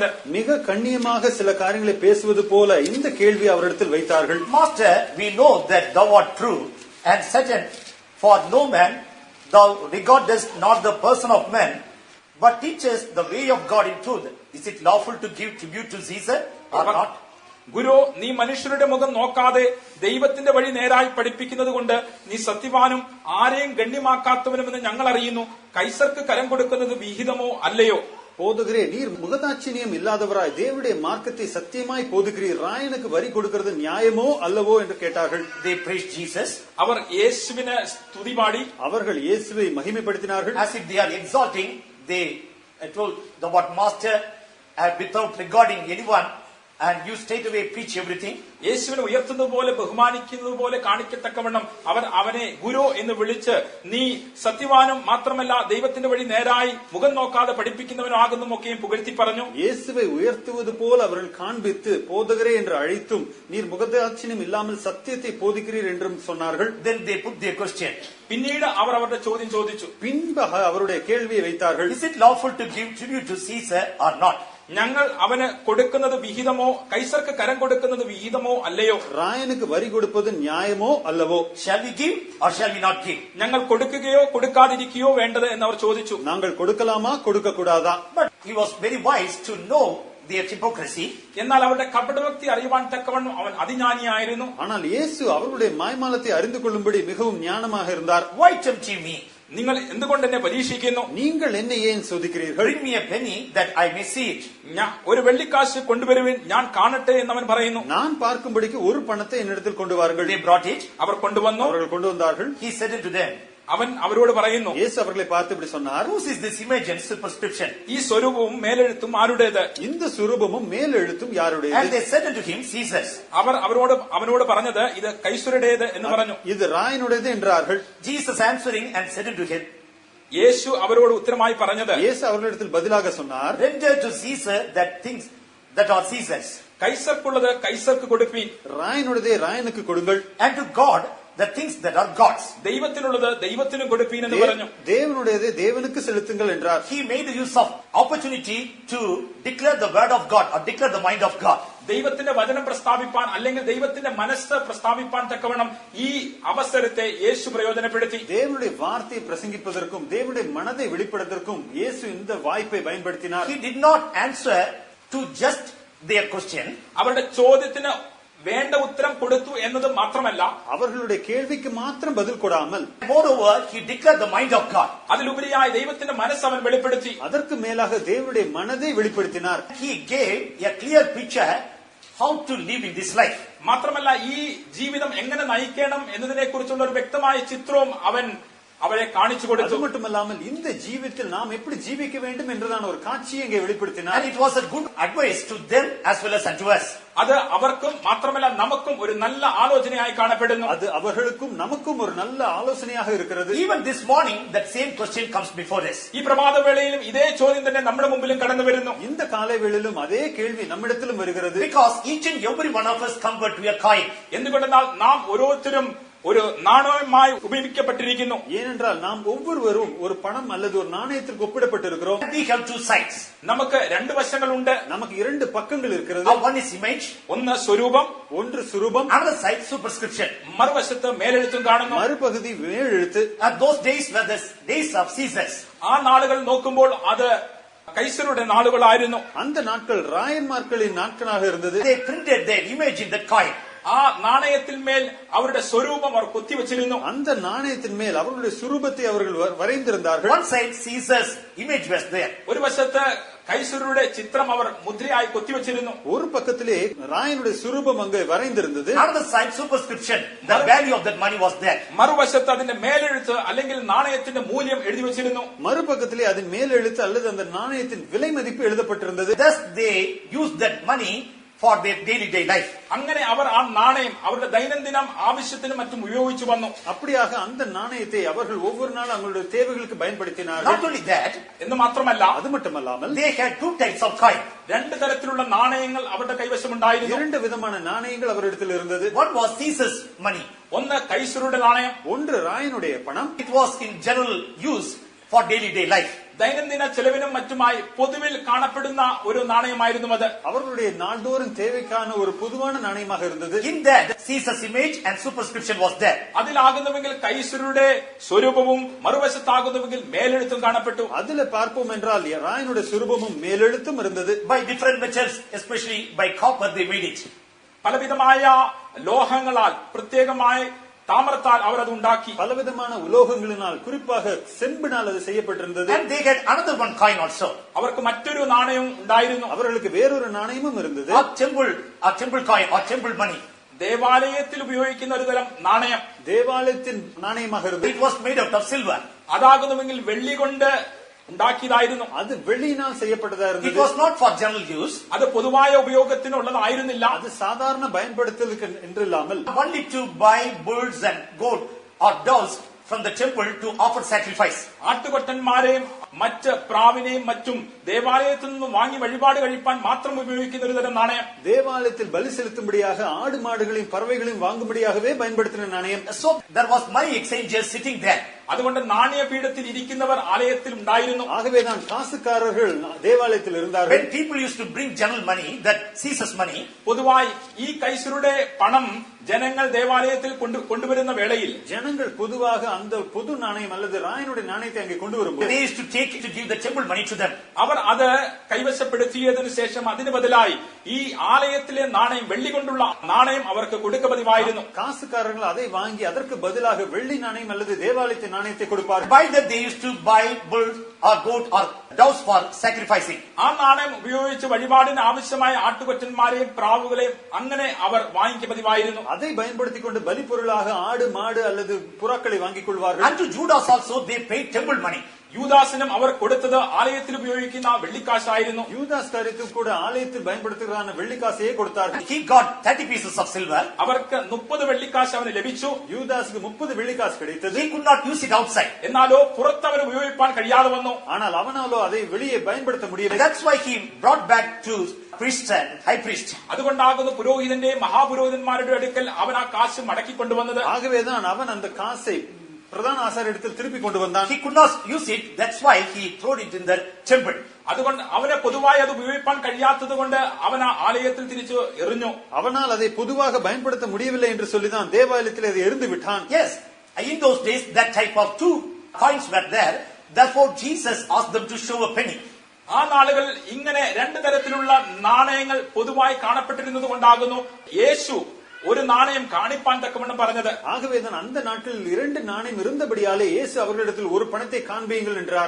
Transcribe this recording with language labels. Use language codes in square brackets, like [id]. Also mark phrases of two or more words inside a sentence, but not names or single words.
[ta] மிக கண்ணியமாக சில காரியங்களை பேசுவது போல இந்த கேள்வி அவரிடத்தில் வைத்தார்கள். [en] Master, we know that thou art true and certain, for no man thou regardest not the person of men, but teachest the way of God in truth. Is it lawful to give tribute to Caesar or not? [ml] ഗുരു, നീ മനുഷ്യരുടെ മുഖം നോക്കാതെ ദൈവത്തിന്റെ വഴി നേരായി പഠിപ്പിക്കുന്നത് കൊണ്ട് നീ സത്യവാനും ആരെയും ഗണ്യമാക്കാത്തവനുമെന്ന് ഞങ്ങൾ അറിയുന്നു. കൈസർക്ക് കരം കൊടുക്കുന്നത് വിഹിതമോ അല്ലയോ? [ta] போதுகிறே, நீர் முகதாட்சிணியம் இல்லாதவராய் தேவனுடைய மார்க்கத்தை சத்தியமாய் போதுகிறீர். ராயனுக்கு வரி கொடுக்கிறது நியாயமோ அல்லவோ என்று கேட்டார்கள். [en] They praised Jesus. [ml] അവർ യേശുവിനെ സ്തുതി പാടി. [ta] அவர்கள் இயேசுவை மகிமைப்படுத்தினார்கள். [en] As if they are exalting, they told the what master without regarding anyone, and you straight away preach everything. [ml] യേശുവിനെ ഉയർത്തുന്നത് പോലെ ബഹുമാനിക്കുന്നത് പോലെ കാണിക്കത്തക്കവണ്ണം അവർ അവനെ ഗുരു എന്ന് വിളിച്ച് നീ സത്യവാനും മാത്രമല്ല ദൈവത്തിന്റെ വഴി നേരായി മുഖം നോക്കാതെ പഠിപ്പിക്കുന്നവനാകുന്നു ഒക്കെയും പുകഴ്ത്തി പറഞ്ഞു. [ta] இயேசுவை உயர்த்துவது போல் அவர்கள் காண்பித்து போதகரே என்று அழைத்தும் நீர் முகதாட்சிணியம் இல்லாமல் சத்தியத்தை போதிக்கிறீர் என்றும் சொன்னார்கள். [en] Then they put their question. [ml] പിന്നീട് അവർ അവരുടെ ചോദ്യം ചോദിച്ചു. [ta] பின்பு அவருடைய கேள்வியை வைத்தார்கள். [en] Is it lawful to give tribute to Caesar or not? [ml] ഞങ്ങൾ അവന് കൊടുക്കുന്നത് വിഹിതമോ കൈസർക്ക് കരം കൊടുക്കുന്നത് വിഹിതമോ അല്ലയോ? [ta] ராயனுக்கு வரி கொடுப்பது நியாயமோ அல்லவோ? [en] Shall we give or shall we not give? [ml] ഞങ്ങൾ കൊടുക്കുകയോ കൊടുക്കാതിരിക്കുകയോ വേണ്ടത് എന്നവർ ചോദിച്ചു. [ta] நாங்கள் கொடுக்கலாமா கொடுக்க கூடாதா? [en] But he was very wise to know their hypocrisy. [ml] എന്നാൽ അവരുടെ കപടഭക്തി അറിയുവാൻ തക്കവണ്ണം അവൻ അതിജ്ഞാനിയായിരുന്നു. [ta] ஆனால் இயேசு அவர்களுடைய மாய்மாலத்தை அறிந்து கொள்ளும்படி மிகவும் ஞானமாக இருந்தார். [en] Why tempt ye me? [ml] നിങ്ങൾ എന്തുകൊണ്ട് എന്നെ പരീക്ഷിക്കുന്നു? [ta] நீங்கள் என்னை ஏன் சோதிக்கிறீர்கள்? [en] Bring me a penny that I may see it. [ml] ഒരു വെള്ളിക്കാശ് കൊണ്ടുവരുവിൻ, ഞാൻ കാണട്ടെ എന്നവൻ പറയുന്നു. [ta] நான் பார்க்கும்படிக்கு ஒரு பணத்தை என்னிடத்தில் கொண்டு வாருங்கள். [en] They brought it. [ml] അവർ കൊണ്ടുവന്നു. [ta] அவர்கள் கொண்டு வந்தார்கள். [en] He said unto them, [ml] അവൻ അവരോട് പറയുന്നു, [ta] இயேசு அவர்களை பார்த்து இப்படி சொன்னார், [en] Whose is this image and superscription? [ml] ഈ സ്വരൂപവും മേലെഴുത്തും ആരുടേത്? [ta] இந்த சுரூபமும் மேலெழுத்தும் [en] And [ta] யாருடையது? [en] they said unto him, Caesar's. [ml] അവർ അവനോട് പറഞ്ഞത്, ഇത് കൈസരുടേത് എന്ന് പറഞ്ഞു. [ta] இது ராயனுடையது என்றார்கள். [en] Jesus answering and said unto him, [ml] യേശു അവരോട് ഉത്തരമായി പറഞ്ഞത്, [ta] இயேசு அவர்களிடத்தில் பதிலாக சொன்னார், [en] Render to Caesar that things that are Caesar's, [ml] കൈസർക്കുള്ളത് കൈസർക്ക് കൊടുപ്പീൻ, [ta] ராயனுடையதே ராயனுக்கு கொடுங்கள், [en] and to God the things that are God's. [ml] ദൈവത്തിനുള്ളത് ദൈവത്തിനും കൊടുപ്പീൻ എന്ന് പറഞ്ഞു. [ta] தேவனுடையதே தேவனுக்கு செலுத்துங்கள் என்றார். [en] He made use of opportunity to declare the word of God or declare the mind of God. [ml] ദൈവത്തിന്റെ വചനം പ്രസ്താവിപ്പാൻ അല്ലെങ്കിൽ ദൈവത്തിന്റെ മനസ്സ് പ്രസ്താവിപ്പാൻ തക്കവണ്ണം ഈ അവസരത്തെ യേശു പ്രയോജനപ്പെടുത്തി. [ta] தேவனுடைய வார்த்தையை பிரசங்கிப்பதற்கும் தேவனுடைய மனதை வெளிப்படுத்துவதற்கும் இயேசு இந்த வாய்ப்பை பயன்படுத்தினார். [en] He did not answer to just their question. [ml] അവരുടെ ചോദ്യത്തിന് വേണ്ട ഉത്തരം കൊടുത്തു എന്നത് മാത്രമല്ല, [ta] அவர்களுடைய கேள்விக்கு மாத்திரம் பதில் கொடாமல் [en] Moreover, he declared the mind of God. [ml] അതിലുപരിയായി ദൈവത്തിന്റെ മനസ്സ് അവൻ വെളിപ്പെടുത്തി. [ta] அதற்கு மேலாக தேவனுடைய மனதை வெளிப்படுத்தினார். [en] He gave a clear picture how to live in this life. [ml] മാത്രമല്ല ഈ ജീവിതം എങ്ങനെ നയിക്കണം എന്നതിനെ കുറിച്ചുള്ള ഒരു വ്യക്തമായ ചിത്രവും അവൻ അവരെ കാണിച്ചു [ta] அது [ml] കൊടുത്തു. [ta] மட்டுமல்லாமல் இந்த ஜீவித்தில் நாம் எப்படி ஜீவிக்க வேண்டும் என்றதான ஒரு காட்சியை இங்கே வெளிப்படுத்தினார். [en] And it was a good advice to them as well as unto us. [ml] അത് അവർക്കും മാത്രമല്ല നമുക്കും ഒരു നല്ല ആലോചനയായി കാണപ്പെടുന്നു. [ta] அது அவர்களுக்கும் நமக்கும் ஒரு நல்ல ஆலோசனையாக இருக்கிறது. [en] Even this morning, that same question comes before us. [ml] ഈ പ്രഭാതവേളയിലും ഇതേ ചോദ്യം തന്നെ നമ്മുടെ മുമ്പിലും കടന്നു വരുന്നു. [ta] இந்த காலை வேளையிலும் அதே கேள்வி நம்மிடத்திலும் வருகிறது. [en] Because each and every one of us convert to a coin. [ml] എന്തുകൊണ്ടെന്നാൽ നാം ഓരോരുത്തരും ഒരു നാണയമായി ഉപയോഗിക്കപ്പെട്ടിരിക്കുന്നു. [ta] ஏனென்றால் நாம் ஒவ்வொருவரும் ஒரு பணம் அல்லது ஒரு நாணயத்திற்கு ஒப்பிடப்பட்டிருக்கிறோம். [en] We have two sides. [ml] നമുക്ക് രണ്ട് വശങ്ങളുണ്ട്. [ta] நமக்கு இரண்டு பக்கங்கள் இருக்கிறது. [en] One is image, [ml] ഒന്ന് സ്വരൂപം, [ta] ஒன்று சுரூபம், [en] another side superscription. [ml] മറുവശത്ത് മേലെഴുത്തും കാണുന്നു. [ta] மறுபகுதி மேலெழுத்து. [en] And those days were the days of Caesars. [ml] ആ നാളുകൾ നോക്കുമ്പോൾ അത് കൈസരുടെ നാളുകളായിരുന്നു. [ta] அந்த நாட்கள் ராயன்மார்களின் நாட்களாக இருந்தது. [en] They printed their image in that coin. [ml] ആ നാണയത്തിന്മേൽ അവരുടെ സ്വരൂപം അവർ കൊത്തിവെച്ചിരുന്നു. [ta] அந்த நாணயத்தின் மேல் அவர்களுடைய சுரூபத்தை அவர்கள் வரைந்திருந்தார்கள். [en] One side Caesar's image was there. [ml] ഒരു വശത്ത് കൈസരുടെ ചിത്രം അവർ മുദ്രയായി കൊത്തിവെച്ചിരുന്നു. [ta] ஒரு பக்கத்திலே ராயனுடைய சுரூபம் அங்கே வரைந்திருந்தது. [en] Another side superscription. The value of that money was there. [ml] മറുവശത്ത് അതിന്റെ മേലെഴുത്ത് അല്ലെങ്കിൽ നാണയത്തിന്റെ മൂല്യം എഴുതി വെച്ചിരുന്നു. [ta] மறுபக்கத்திலே அதன் மேலெழுத்து அல்லது அந்த நாணயத்தின் விலை மதிப்பு எழுதப்பட்டிருந்தது. [en] Thus they used that money for their day life. [ml] അങ്ങനെ അവർ ആ നാണയം അവരുടെ ദൈനംദിനം ആവശ്യത്തിനും മറ്റും ഉപയോഗിച്ചു വന്നു. [ta] அப்படியாக அந்த நாணயத்தை அவர்கள் ஒவ்வொரு நாளும் அவங்களுடைய தேவைகளுக்கு பயன்படுத்தினார்கள். [en] Not only that, [ml] എന്ന് മാത്രമല്ല [ta] அது மட்டுமல்லாமல் [en] they had two types of coin. [ml] രണ്ട് തരത്തിലുള്ള നാണയങ്ങൾ അവരുടെ കൈവശമുണ്ടായിരുന്നു. [ta] இரண்டு விதமான நாணயங்கள் அவரிடத்தில் இருந்தது. [en] One was Caesar's money. [ml] ഒന്ന് കൈസരുടെ നാണയം, [ta] ஒன்று ராயனுடைய பணம். [en] It was in general use for day life. [ml] ദൈനംദിന ചെലവിനും മറ്റുമായി പൊതുവിൽ കാണപ്പെടുന്ന ഒരു നാണയമായിരുന്നു അത്. [ta] அவர்களுடைய நாள்தோறும் தேவைக்கான ஒரு பொதுவான நாணயமாக இருந்தது. [en] In that, Caesar's image and superscription was there. [ml] അതിലാകുന്നുവെങ്കിൽ കൈസരുടെ സ്വരൂപവും മറുവശത്താകുന്നുവെങ്കിൽ മേലെഴുത്തും കാണപ്പെട്ടു. [ta] அதுல பார்ப்போம் என்றால் ராயனுடைய சுரூபமும் மேலெழுத்தும் இருந்தது. [en] By different metals, especially by copper, they made it. [ml] പലവിധമായ ലോഹങ്ങളാൽ പ്രത്യേകമായി താമ്രത്താൽ അവർ അത് ഉണ്ടാക്കി. [ta] பலவிதமான உலோகங்களினால் குறிப்பாக செம்பினால் அது செய்யப்பட்டிருந்தது. [en] And they had another one coin also. [ml] അവർക്ക് മറ്റൊരു നാണയവും ഉണ്ടായിരുന്നു. [ta] அவர்களுக்கு வேறொரு நாணயமும் இருந்தது. [en] A temple coin or temple money. [ml] ദേവാലയത്തിൽ ഉപയോഗിക്കുന്ന ഒരു തരം നാണയം. [ta] தேவாலயத்தின் நாணயமாக இருந்தது. [en] It was made out of silver. [ml] അതാകുന്നുവെങ്കിൽ വെള്ളി കൊണ്ട് ഉണ്ടാക്കിയതായിരുന്നു. [ta] அது வெள்ளியினால் செய்யப்பட்டதா [en] It [ta] இருந்தது. [en] was not for general use. [ml] അത് പൊതുവായ ഉപയോഗത്തിനുള്ളതായിരുന്നില്ല. [ta] அது சாதாரண பயன்படுத்தலுக்கு என்றில்லாமல் [en] Only to buy bulls and goat or doves from the temple to offer sacrifice. [ml] ആട്ടുകൊറ്റന്മാരെയും മറ്റ് പ്രാവിനെയും മറ്റും ദേവാലയത്തിൽ നിന്നും വാങ്ങി വഴിപാട് കഴിപ്പാൻ മാത്രം ഉപയോഗിക്കുന്ന ഒരു തരം നാണയം. [ta] தேவாலயத்தில் பலி செலுத்தும்படியாக ஆடு மாடுகளையும் பறவைகளையும் வாங்கும்படியாகவே பயன்படுத்தின நாணயம். [en] So there was money exchangers sitting there. [ml] അതുകൊണ്ട് നാണയപീഠത്തിൽ ഇരിക്കുന്നവർ ആലയത്തിൽ ഉണ്ടായിരുന്നു. [ta] ஆகவேதான் காசுக்காரர்கள் தேவாலயத்தில் இருந்தார்கள். [en] When people used to bring general money, that Caesar's money, [ml] പൊതുവായി ഈ കൈസരുടെ പണം ജനങ്ങൾ ദേവാലയത്തിൽ കൊണ്ടുവരുന്ന വേളയിൽ [ta] ஜனங்கள் பொதுவாக அந்த பொது நாணயம் அல்லது ராயனுடைய நாணயத்தை அங்கே கொண்டு வரும்போது [en] they used to take to give the temple money to them. [ml] അവർ അത് കൈവശപ്പെടുത്തിയതിനു ശേഷം അതിന് ബദലായി ഈ ആലയത്തിലെ നാണയം വെള്ളി കൊണ്ടുള്ള നാണയം അവർക്ക് കൊടുക്ക പതിവായിരുന്നു. [ta] காசுக்காரர்கள் அதை வாங்கி அதற்கு பதிலாக வெள்ளி நாணயம் அல்லது தேவாலயத்தின் நாணயத்தை கொடுப்பார்கள். [en] By that they used to buy bulls or goat or doves for sacrificing. [ml] ആ നാണയം ഉപയോഗിച്ച് വഴിപാടിന് ആവശ്യമായ ആട്ടുകൊറ്റന്മാരെയും പ്രാവുകളെയും അങ്ങനെ അവർ വാങ്ങിക്ക പതിവായിരുന്നു. [ta] அதை பயன்படுத்திக் கொண்டு பலிப்பொருளாக ஆடு மாடு அல்லது புறாக்களை வாங்கிக் கொள்வார்கள். [en] And to Judas also they paid temple money. [ml] യൂദാസിനും അവർ കൊടുത്തത് ആലയത്തിൽ ഉപയോഗിക്കുന്ന വെള്ളിക്കാശായിരുന്നു. [ta] யூதாஸ் காரியத்துக்கு கூட ஆலயத்தில் பயன்படுத்துகிறான வெள்ளிக்காசையே கொடுத்தார்கள். [en] He got 30 pieces of silver. [ml] അവർക്ക് 30 വെള്ളിക്കാശ് അവന് ലഭിച്ചു. [ta] யூதாஸுக்கு 30 வெள்ளிக்காசு கிடைத்தது. [en] He could not use it outside. [ml] എന്നാലോ പുറത്ത് അവന് ഉപയോഗിക്കാൻ കഴിയാതെ വന്നു. [ta] ஆனால் அவனாலோ அதை வெளியே பயன்படுத்த முடியவில்லை. [en] That's why he brought back to priest and high priest. [ml] അതുകൊണ്ടാകുന്നു പുരോഹിതന്റെയും മഹാപുരോഹിതന്മാരുടെ അടുക്കൽ അവൻ ആ കാശ് മടക്കി കൊണ്ടുവന്നത്. [ta] ஆகவேதான் அவன் அந்த காசை பிரதான ஆசாரியரிடத்தில் திருப்பி கொண்டு வந்தான். [en] He could not use it. That's why he threw it in the temple. [ml] അതുകൊണ്ട് അവനെ പൊതുവായി അത് ഉപയോഗിക്കാൻ കഴിയാത്തത് കൊണ്ട് അവൻ ആ ആലയത്തിൽ തിരിച്ചു എറിഞ്ഞു. [ta] அவனால் அதை பொதுவாக பயன்படுத்த முடியவில்லை என்று சொல்லிதான் தேவாலயத்தில் அதை எறிந்து விட்டான். [en] Yes, in those days that type of 2 coins were there. Therefore Jesus asked them to show a penny. [ml] ആ നാളുകൾ ഇങ്ങനെ 2 തരത്തിലുള്ള നാണയങ്ങൾ പൊതുവായി കാണപ്പെട്ടിരുന്നത് കൊണ്ടാകുന്നു യേശു ഒരു നാണയം കാണിപ്പാൻ തക്കവണ്ണം പറഞ്ഞത്. [ta] ஆகவேதான் அந்த நாட்களில் 2 நாணயம் இருந்தபடியாலே இயேசு அவர்களிடத்தில் ஒரு பணத்தை காண்பீங்கள் என்றார்.